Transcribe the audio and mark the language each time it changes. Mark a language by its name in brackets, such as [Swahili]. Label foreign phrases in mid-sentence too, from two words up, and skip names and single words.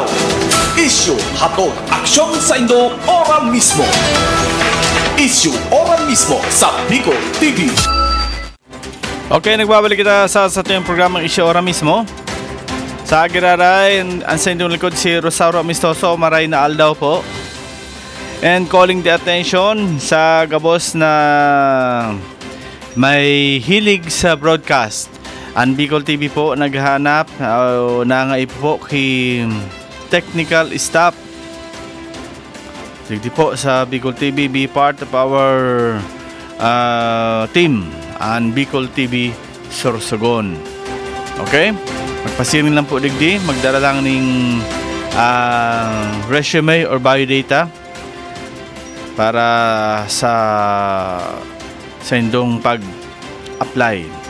[Bikol] Issue hatod aksyon sa Indo ora mismo. Issue ora mismo sa Bicol TV. [Filipino] Okay, nagbabalik kita sa ating programang Issue ora mismo. [Bikol] Sa Agiraray, ang sa inyong likod si Rosauro Amistoso, maray na aldaw po. [English] And calling the attention [Bikol] sa gabos na may hilig sa broadcast. Ang Bicol TV po naghahanap nangaip po kay technical staff. Sige po sa Bicol TV, [English] be part of our team [Bikol] ang Bicol TV Sorsogon. Okay? Magpasiring lang po digdi, magdala lang ng resume or biodata para sa indong pag-apply.